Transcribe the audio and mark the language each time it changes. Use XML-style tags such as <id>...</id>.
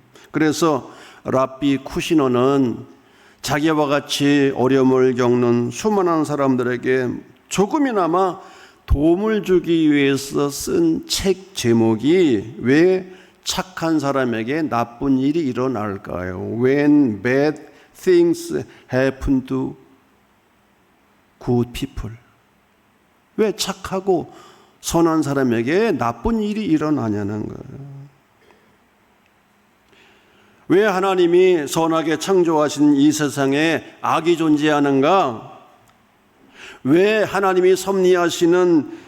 <ko>그래서 랍비 쿠시너는 자기와 같이 어려움을 겪는 수많은 사람들에게 조금이나마 도움을 주기 위해서 쓴 책 제목이 왜 착한 사람에게 나쁜 일이 일어날까요?</ko> <en>When bad things happen to good people.</en> <ko>왜 착하고 선한 사람에게 나쁜 일이 일어나냐는 거예요. 왜 하나님이 선하게 창조하신 이 세상에 악이 존재하는가? 왜 하나님이 섭리하시는</ko>